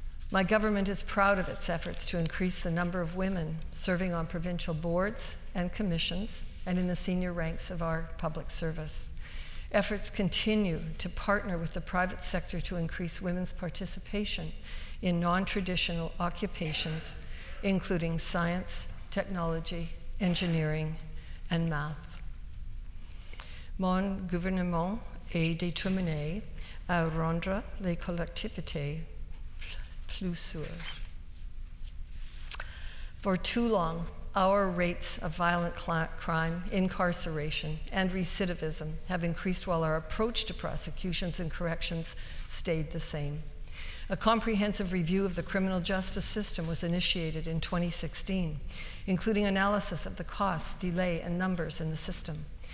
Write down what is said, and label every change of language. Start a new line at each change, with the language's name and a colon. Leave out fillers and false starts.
English: My government is proud of its efforts to increase the number of women serving on provincial boards and commissions and in the senior ranks of our public service. Efforts continue to partner with the private sector to increase women's participation in non-traditional occupations, including science, technology, engineering, and math.
French: Mon gouvernement est déterminé à rendre les collectivités plus sûres.
English: For too long, our rates of violent crime, incarceration, and recidivism have increased while our approach to prosecutions and corrections stayed the same. A comprehensive review of the criminal justice system was initiated in 2016, including analysis of the costs, delay, and numbers in the system.